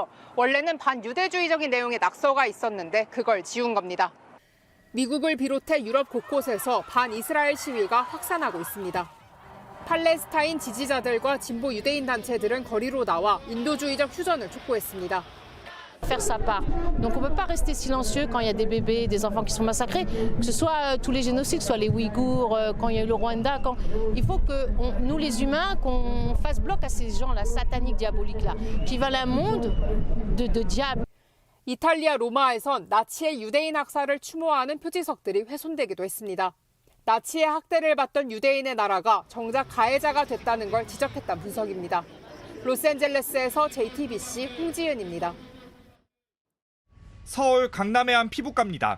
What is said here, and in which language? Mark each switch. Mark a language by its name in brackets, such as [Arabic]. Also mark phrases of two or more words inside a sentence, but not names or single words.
[Korean] 원래는 반유대주의적인 내용의 낙서가 있었는데 그걸 지운 겁니다. 미국을 비롯해 유럽 곳곳에서 반이스라엘 시위가 확산하고 있습니다. 팔레스타인 지지자들과 진보 유대인 단체들은 거리로 나와 인도주의적 휴전을 촉구했습니다. [French] faire sa part. Donc on ne peut pas rester silencieux quand il y a des bébés, des enfants qui sont massacrés, que ce soit tous les génocides, soit les Ouïghours, quand il y a eu le Rwanda. Il faut que nous les humains, qu'on fasse bloc à ces gens-là, sataniques, diaboliques-là, qui veulent un monde de diable. [Korean] 이탈리아 로마에선 나치의 유대인 학살을 추모하는 표지석들이 훼손되기도 했습니다. 나치의 학대를 받던 유대인의 나라가 정작 가해자가 됐다는 걸 지적했다는 분석입니다. 로스앤젤레스에서 JTBC 홍지은입니다. 서울 강남의 한 피부과입니다.